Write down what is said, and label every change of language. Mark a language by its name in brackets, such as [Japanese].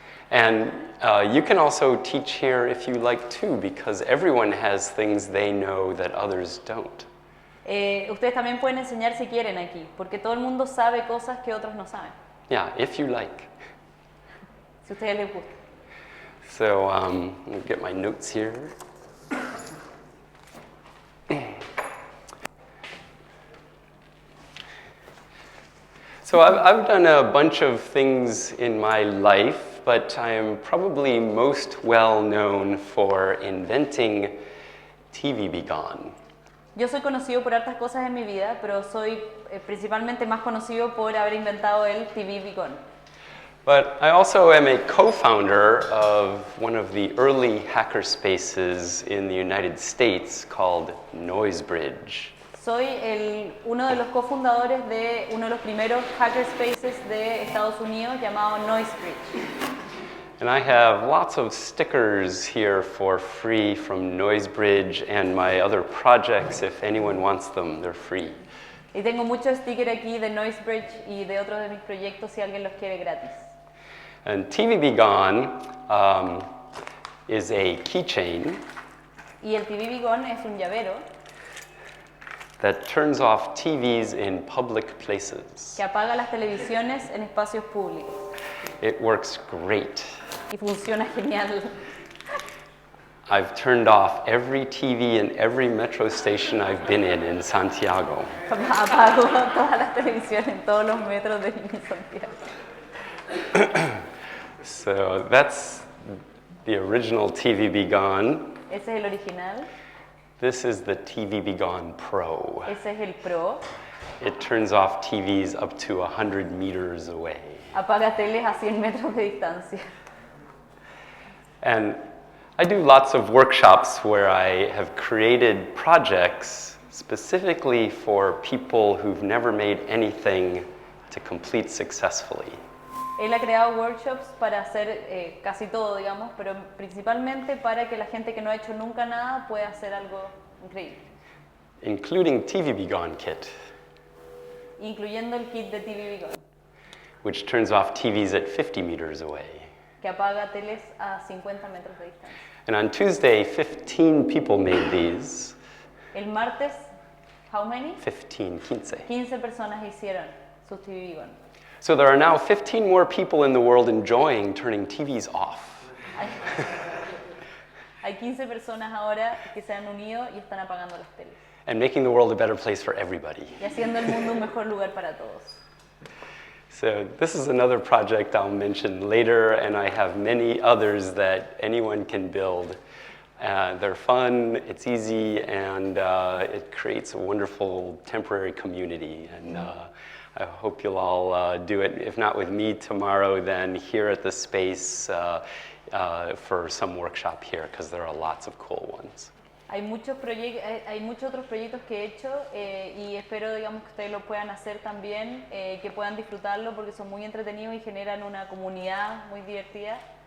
[English] And you can also teach here if you like too, because everyone has things they know that others don't. [Spanish] Ustedes también pueden enseñar si quieren aquí, porque todo el mundo sabe cosas que otros no saben. [English] Yeah, if you like. [Spanish] Si a ustedes les gusta. [English] So let me get my notes here. So I've done a bunch of things in my life, but I am probably most well known for inventing TV Be Gone. [Spanish] Yo soy conocido por hartas cosas en mi vida, pero soy principalmente más conocido por haber inventado el TV Be Gone. [English] But I also am a co-founder of one of the early hackerspaces in the United States called Noisebridge. [Spanish] Soy uno de los cofundadores de uno de los primeros hackerspaces de Estados Unidos llamado Noisebridge. [English] And I have lots of stickers here for free from Noisebridge and my other projects. If anyone wants them, they're free. [Spanish] Y tengo muchos stickers aquí de Noisebridge y de otros de mis proyectos si alguien los quiere gratis. [English] And TV Be Gone is a keychain. [Spanish] Y el TV Be Gone es un llavero [English] that turns off TVs in public places. [Spanish] que apaga las televisiones en espacios públicos. [English] It works great. [Spanish] Y funciona genial. [English] I've turned off every TV in every metro station I've been in Santiago. [Spanish] Apago todas las televisiones en todos los metros de Santiago. [English] So that's the original TV Be Gone. [Spanish] Ese es el original. [English] This is the TV Be Gone Pro. [Spanish] Ese es el Pro. [English] It turns off TVs up to 100 meters away. [Spanish] Apaga teles a 100 metros de distancia. [English] And I do lots of workshops where I have created projects specifically for people who've never made anything to complete successfully. [Spanish] Él ha creado workshops para hacer casi todo, digamos, pero principalmente para que la gente que no ha hecho nunca nada pueda hacer algo increíble. [English] Including TV Be Gone Kit, [Spanish] Incluyendo el kit de TV Be Gone, [English] which turns off TVs at 50 meters away. [Spanish] que apaga teles a 50 metros de distancia. [English] And on Tuesday, 15 people made these. [Spanish] El martes, [English] how many? 15. [Spanish] 15 personas hicieron sus TV Be Gone. [English] So there are now 15 more people in the world enjoying turning TVs off. [Spanish] Hay 15 personas ahora que se han unido y están apagando las teles. [English] And making the world a better place for everybody. [Spanish] Y haciendo el mundo un mejor lugar para todos. [English] So this is another project I'll mention later, and I have many others that anyone can build. They're fun, it's easy, and it creates a wonderful temporary community. And I hope you'll all do it, if not with me tomorrow, then here at the space for some workshop here, because there are lots of cool ones. [Spanish] Hay muchos otros proyectos que he hecho y espero, digamos, que ustedes lo puedan hacer también, que puedan disfrutarlo porque son muy entretenidos y generan una comunidad muy divertida.